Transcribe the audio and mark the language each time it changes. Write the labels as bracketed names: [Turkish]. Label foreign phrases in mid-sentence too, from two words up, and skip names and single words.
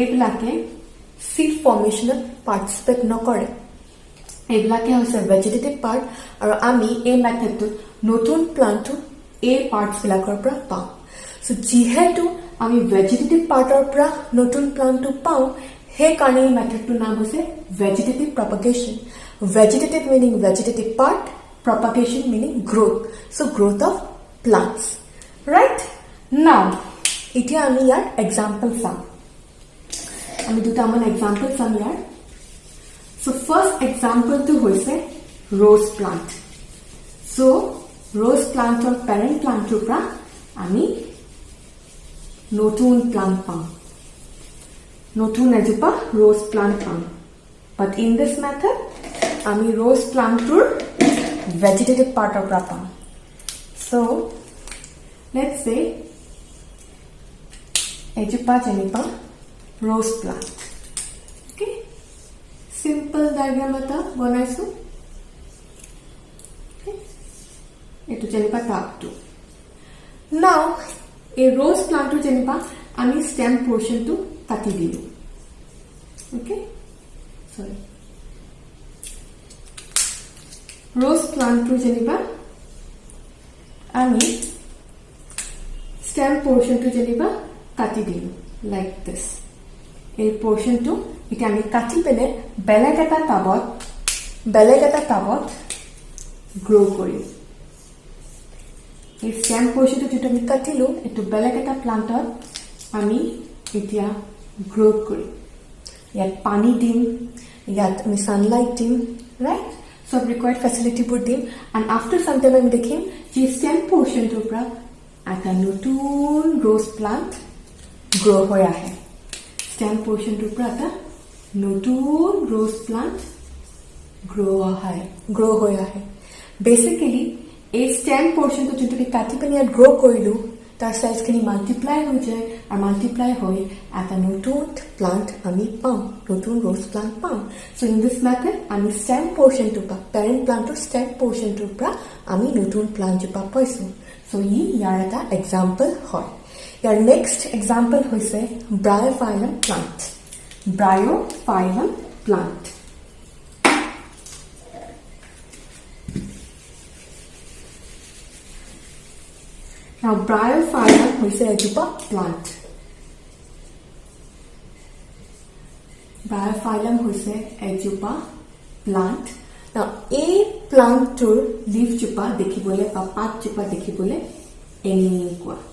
[Assamese] bilake [English] seed formation participate [Assamese] নকৰে এবিলাকে হৈছে [English] vegetative part [Assamese] আৰু আমি এই মেথডটো নতুন প্লান্টটো এই পাৰ্টছ বিলাকৰ পৰা পাওঁ সো যেহেতু আমি ভেজিটেটিভ পাৰ্টৰ পৰা নতুন প্লান্টটো পাওঁ সেই কাৰণে এই মেথডটোৰ নাম হৈছে [English] vegetative propagation vegetative meaning vegetative part propagation meaning growth so growth of plants right now [Assamese] এতিয়া আমি ইয়াৰ এক্সাম্পল চাম আমি দুটা মান এক্সাম্পল চাম ইয়াৰ [English] so first example to হৈছে rose plant so rose plantৰ parent plantৰ [Assamese] পৰা আমি নতুন প্লান্ট পাম নতুন এজোপা [English] rose plant [Assamese] পাম [English] but in this method [Assamese] আমি [English] rose plantৰ vegetative partৰ [Assamese] পৰা পাম [English] so let's say [Assamese] এজোপা যেনিবা [English] rose plant okay simple diagram [Assamese] এটা বনাইছো [English] okay [Assamese] এইটো যেনিবা [English] top to now a rose plant [Assamese] টো যেনিবা আমি [English] stem portion [Assamese] টো কাটি দিলো [English] okay sorry rose plant [Assamese] টো যেনিবা আমি [English] stem portion [Assamese] টো যেনিবা কাটি দিলো [English] like this [Assamese] এই পোর্শনটো এটা আমি কাটি পেলে বেলেগ এটা টাবত গ্রো করি এই [English] stem portionটো [Assamese] যেটা আমি কাটিলো এটো বেলেগ এটা প্লান্টত আমি এতিয়া গ্রো করি ইয়াত পানী দিম ইয়াত আমি সানলাইট দিম রাইট সব [English] required facility [Assamese] বোৰ দিম [English] and after some time [Assamese] আমি দেখিম যে [English] stem portionটোৰ [Assamese] পৰা এটা নতুন [English] rose plant [Assamese] গ্রো হৈ আহে [English] stem portion [Assamese] টো পৰাত নতুন [English] rose plant [Assamese] গ্ৰ' হৈ আহে বেসিক্যালি এই [English] stem portionটো [Assamese] যোনটো কাটি পিনি ইয়াত গ্ৰ' কৰিলো তাৰ সাইজখিনি মাল্টিপ্লাই হৈ যায় আৰু মাল্টিপ্লাই হৈ এটা নতুন প্লান্ট আমি পাম নতুন [English] rose plant [Assamese] পাম [English] so in this method [Assamese] আমি [English] stem portionটো [Assamese] পা [English] parent plantৰ stem portionটোৰ [Assamese] পৰা আমি নতুন প্লান্ট জোপা পাইছো সো ইয়াৰ এটা এক্সাম্পল হয় ইয়াৰ [English] next example [Assamese] হৈছে [English] Bryophyllum plant [Assamese] Now, Bryophyllum হৈছে এজোপা প্লান্ট Bryophyllum হৈছে এজোপা প্লান্ট Now, এই প্লান্টটোৰ লিফ জোপা দেখিবলৈ বা পাত জোপা দেখিবলৈ এনেকুৱা